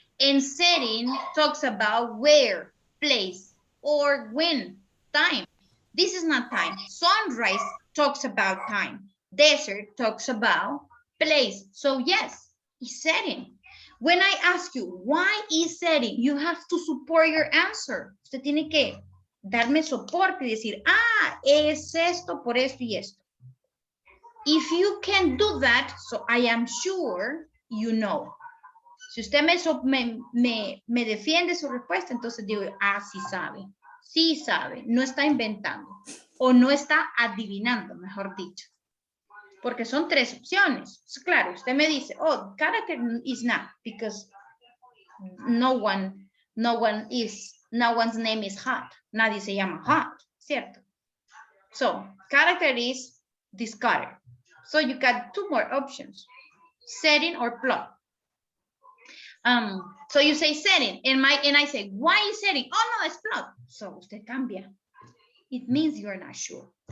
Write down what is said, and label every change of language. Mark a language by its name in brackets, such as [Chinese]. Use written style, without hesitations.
[English] And setting talks about where, place, or when, time. This is not time. Sunrise talks about time. Desert talks about place. So yes, it's setting. When I ask you, why is setting? You have to support your answer. [Spanish] Usted tiene que darme soporte y decir, es esto, por esto y esto. [English] If you can do that, so I am sure you know. [Spanish] Si usted me defiende su respuesta, entonces digo, sí sabe, no está inventando o no está adivinando, mejor dicho. Porque son tres opciones. Claro, usted me dice, [English] oh, character is not, because no one's name is hot. [Spanish] Nadie se llama hot, ¿cierto? [English] So, character is discarded. So you got two more options, setting or plot. So you say setting, and I say, why is setting? Oh no, it's plot. So [Spanish] usted cambia. [English] It means you're not sure.